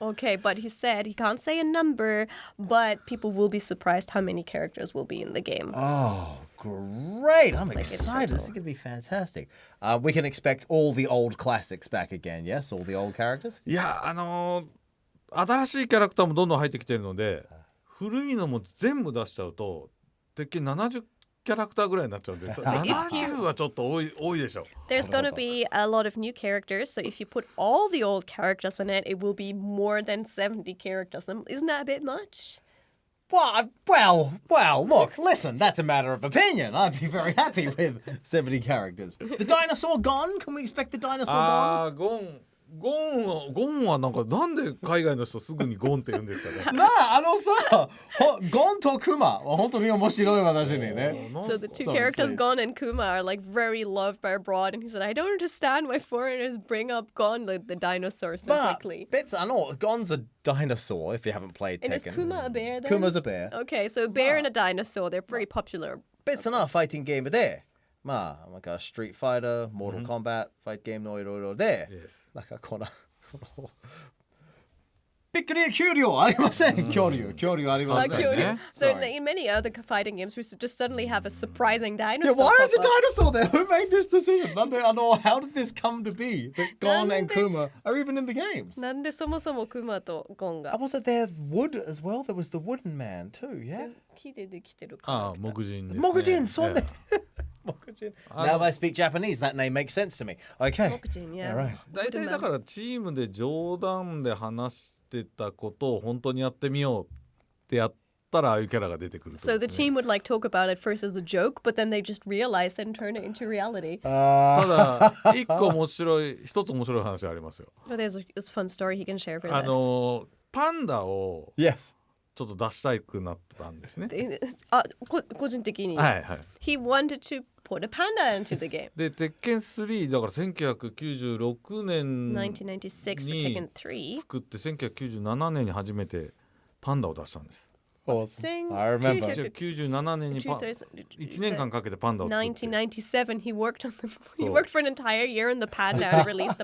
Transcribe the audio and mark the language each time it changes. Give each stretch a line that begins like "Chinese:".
English: Okay, but he said he can't say a number, but people will be surprised how many characters will be in the game. Oh, great. I'm in excited. total. This is going to be fantastic. We can expect all the old classics back again, yes? All the old characters?
Japanese: いや新しいキャラクターもどんどん入ってきてるので、古いのも全部出しちゃうと鉄拳70キャラクターぐらいになっちゃうんです。 70はちょっと多いでしょ。
English: There's going to be a lot of new characters, so if you put all the old characters in it, it will be more than 70 characters. Isn't that a bit much? Well, look, listen, that's a matter of opinion. I'd be very happy with 70 characters. The dinosaur gone? Can we expect the dinosaur gone?
Japanese: ゴンはなんで海外の人すぐにゴンって言うんですかね。なあ、ゴンとクマは本当に面白い私にね。
English: So the two characters, Gon and Kuma, are like very loved by abroad, and he said, I don't understand why foreigners bring up Gon, the dinosaur, so quickly. Gon's a dinosaur if you haven't played Tekken. And is Kuma a bear then? Kuma's a bear. Okay, so a bear and a dinosaur, they're very popular.
Japanese: 別なファイティングゲームで、まあ、なんかストリートファイター、モータルコンバット、ファイトゲームのいろいろで、なんかこのびっくり恐竜ありません。恐竜ありません。
English: So in many other fighting games, we just suddenly have a surprising dinosaur. Yeah, why is a dinosaur there? Who made this decision? How did this come to be that Gon and Kuma are even in the games?
Japanese: なんでそもそもクマとゴンが
English: Was it there wood as well? There was the wooden man too, yeah?
Japanese: 木でできてるか。木人ですね。木人、そうね。
English: Now that I speak Japanese, that name makes sense to me. Okay. 木人、yeah. All right.
Japanese: 大体だからチームで冗談で話してたことを本当にやってみようってやったらああいうキャラが出てくる。
English: So the team would like talk about it first as a joke, but then they just realize and turn it into reality.
Japanese: ただ一つ面白い話がありますよ。
English: Oh, there's a fun story he can share for this.
Japanese: パンダを
English: Yes.
Japanese: ちょっと出したくなったんですね。個人的に。はいはい。
English: He wanted to put a panda into the game.
Japanese: で、鉄拳3だから1996年に
English: 1996 for Tekken 3.
Japanese: 作って1997年に初めてパンダを出したんです。
English: Awesome. I remember.
Japanese: 97年に1年間かけてパンダを作って。
English: 1997 he worked for an entire year on the panda and released the